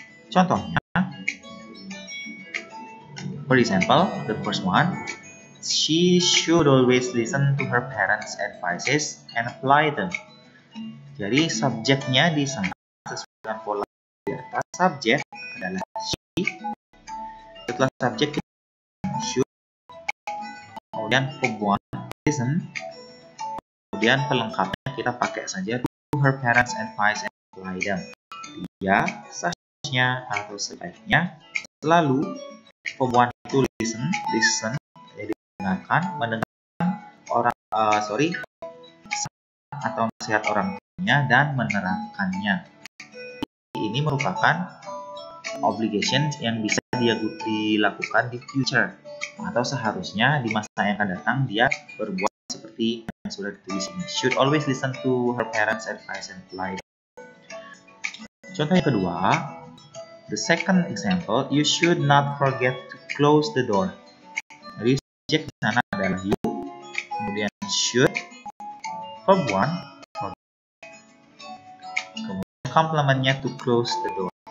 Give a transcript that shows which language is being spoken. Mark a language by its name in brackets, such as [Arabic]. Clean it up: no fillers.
[Indonesian] Contohnya, [English] for example, the first one, she should always listen to her parents' advices and apply them. [Indonesian] Jadi subjeknya di sana sesuai dengan pola di atas, subjek adalah she. Setelah subjek should, kemudian verb one, listen. Kemudian pelengkapnya kita pakai saja [English] to her parents' advice and apply them. [Indonesian] Dia seharusnya atau sebaiknya selalu verb one itu listen, jadi mendengarkan orang atau nasihat orang tuanya dan menerapkannya. Ini merupakan obligation yang bisa dia dilakukan di future, atau seharusnya di masa yang akan datang dia berbuat seperti yang sudah ditulis ini. [English] Should always listen to her parents' advice and apply. [Indonesian] Contoh yang kedua, [English] the second example, you should not forget to close the door. [Indonesian] Jadi subjek di sana adalah you, kemudian should, verb one, kemudian complementnya [English] to close the door.